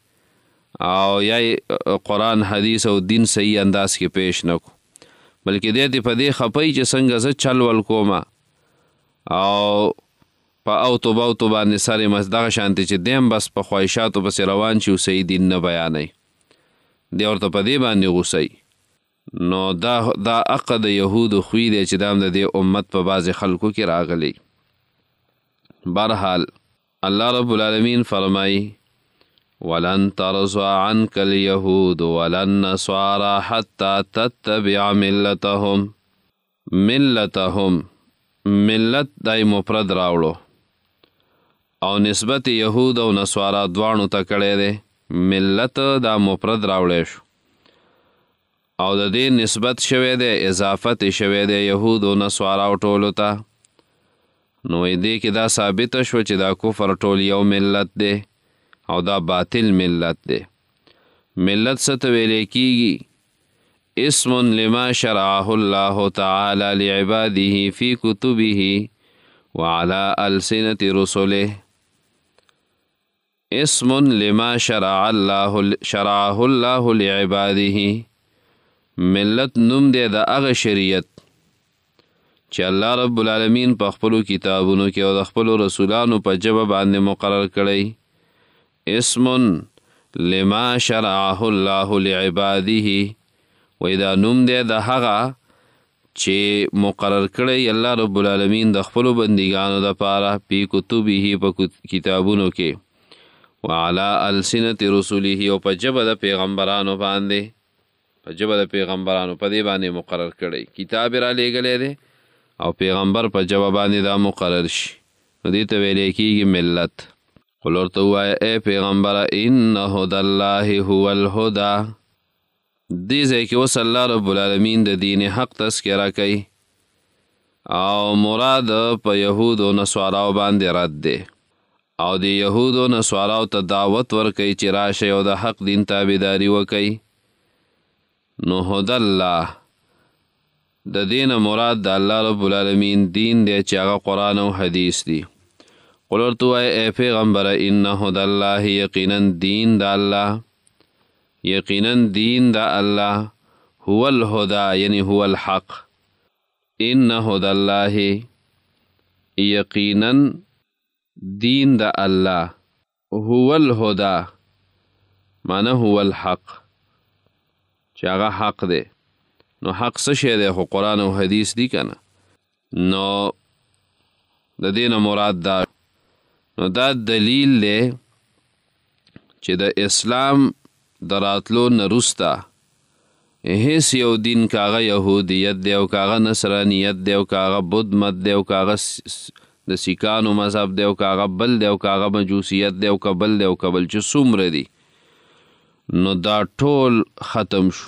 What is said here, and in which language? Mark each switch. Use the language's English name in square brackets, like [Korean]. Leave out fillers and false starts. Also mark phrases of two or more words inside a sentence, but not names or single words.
[Pashto] او یا قرآن حدیث او دین صحیح انداز کې پیش نه کو، بلکې دی په دې خپی چې څنګه زه چل ول کومه او په اوتو باوتو باندې سرې دغه شانتې چې دیم بس په خواهشاتو پسې روان شي او صحیح دین نه بیانوي، دی ورته په دې باندې غوسئ. نو دا حق د یهودو خوی دی چې دا هم د دې امت په بعضې خلکو کې راغلی. برحال الله رب العالمین فرمایي [Arabic] ولن ترضى عنك اليهود ولا النصارى حتى تتبع ملتهم [Pashto] ملت دای مفرد راوړو او نسبت یهود او نصارا دواړو ته کړی دی، ملت دا مفرد راوړی شو او د دې نسبت شوی دی، اضافت شوی دی یهود او نصارا ټولو ته، نو دې کې دا ثابت شو چې دا کفر ټول یو ملت دی او دا باطل ملت دی. ملت څه ته ویلی کیږي؟ [Arabic] اسم لما شرعه الله تعالی لعباده فی کتبه وعلى ألسنة رسله، اسم لما شرعه الله لعباده، [Pashto] ملت نوم دی د هغه شریعت چې الله رب العالمین په خپلو کتابونو کې او د خپلو رسولانو په ژبه باندې مقرر کړی. [Arabic] اسم لما شرعه الله لعباده، [Pashto] وی دا نوم دی د هغه چې مقرر کړی الله رب العالمین د خپلو بندګانو دپاره [Arabic] پی کتبه [Pashto] په کتابونو کې، [Arabic] وعلى ألسنة رسوله [Pashto] او په ژبه د پیغمبرانو باندې، په ژبه د پیغمبرانو په دې باندې مقرر کړی، کتاب را لیږلی دی او پیغمبر په ژبه باندې دا مقرر شي، نو دې ته ویلی کېږي ملت. [Arabic] قل [Pashto] ورته ووایه ای پیغمبره [Arabic] ان هدى الله هو الهدى، [Pashto] دې ځای کې اوس الله رب العالمین د دین حق تذکره کوي او مراد په یهود او نصاراو باندې رد دی، او د یهود او نصاراو ته دعوت ورکوي چې راشئ او د حق دین تابعداري وکئ. نو [Arabic] هدى الله [Pashto] د دین مراد د الله رب العالمین دین دی چې هغه قرآن او حدیث دی. قل ورته وایه ای پیغمبره [Arabic] ان هدى الله، [Pashto] یقینا دین د الله، یقینا دین د الله، [Arabic] هو الهدى یعنی هو الحق، ان هدى الله، [Pashto] یقینا دین د الله، [Arabic] هو الهدى معنی هو الحق [Pashto] چې هغه حق دی. نو حق څه شی دی؟ خو قرآن او حدیث دی که نه؟ نو د دې نه مراد دا نو دا دلیل دی چې د اسلام د راتلو نه وروسته هیڅ یو دین کاغه یهودیت دی او کاغه نصرانیت دی او کاغه بت مت دی او کاغه د سیکانو مذهب دی او کاغه بل دی او کاغه مجوسیت دی او کبل دی او کبل چې څومره دی نو دا ټول ختم شو.